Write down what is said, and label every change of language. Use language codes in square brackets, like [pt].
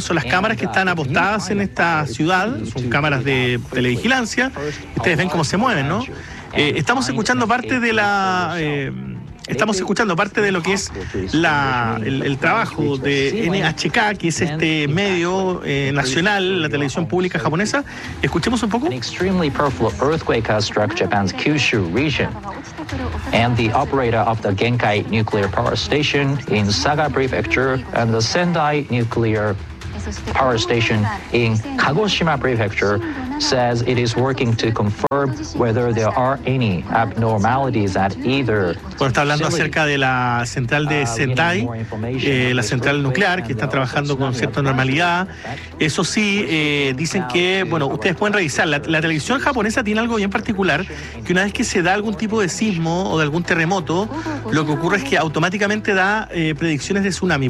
[es] Son las cámaras que están apostadas en esta ciudad, son cámaras de televigilancia. Ustedes ven cómo se mueven, ¿no? Estamos escuchando parte de la... Estamos escuchando parte de lo que es el trabajo de NHK, que es este medio nacional, la televisión pública japonesa. Escuchemos un poco. [en] An extremely powerful earthquake has struck Japan's Kyushu region, and the operator of the Genkai nuclear power station in Saga Prefecture and the Sendai nuclear power station in Kagoshima Prefecture says it is working to confirm whether there are any abnormalities at either. [es] Bueno, está hablando acerca de la central de Sendai, la central nuclear, que está trabajando con cierta normalidad. Eso sí, dicen que, bueno, ustedes pueden revisar, la televisión japonesa tiene algo bien particular, que una vez que se da algún tipo de sismo o de algún terremoto, lo que ocurre es que automáticamente da predicciones de tsunami.